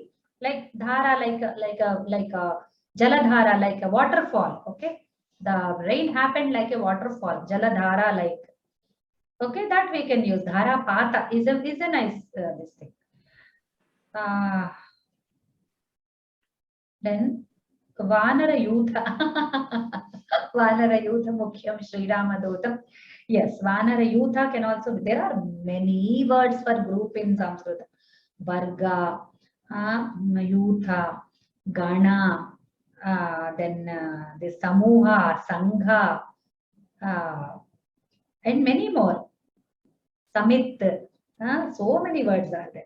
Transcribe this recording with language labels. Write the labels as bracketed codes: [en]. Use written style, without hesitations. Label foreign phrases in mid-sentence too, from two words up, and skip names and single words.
[en] Like Dhara, like a Jaladhara, like a waterfall. Okay. The rain happened like a waterfall. Jaladhara, like. Okay, that we can use. [sa] Dhara Pata [en] is a nice this thing. Then [sa] Vanara Yutha. Vanara Yutha Mukhyam Sri Ramadotam. [en] Yes, [sa] Vanara Yutha [en] can also, there are many words for group in Sanskrit. [sa] Varga, Yutha, Gana, [en] then the Samuha, Sangha, and many more. Samit, so many words are there.